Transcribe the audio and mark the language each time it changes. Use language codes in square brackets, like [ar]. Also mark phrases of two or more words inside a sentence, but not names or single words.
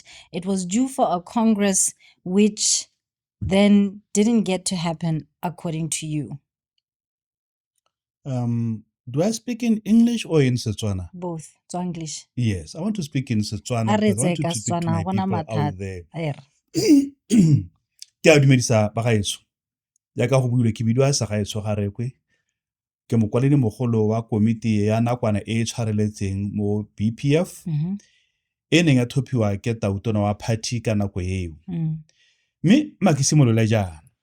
[en] It was due for a Congress which then didn't get to happen, according to you. Do I speak in English or in Setswana? Both. So English. Yes, I want to speak in Setswana because I want to speak to my people out there. [tn] Ke a dumedisa bagaetsho jaaka go buile ke bidiwa Segaetsho Gaorekwe ke mokwaledi mogolo wa komiti ya nakwana e tshwareletseng mo BPF e neng ya thophiwa ke tautona wa party ka nako eo mme makisimolola jaana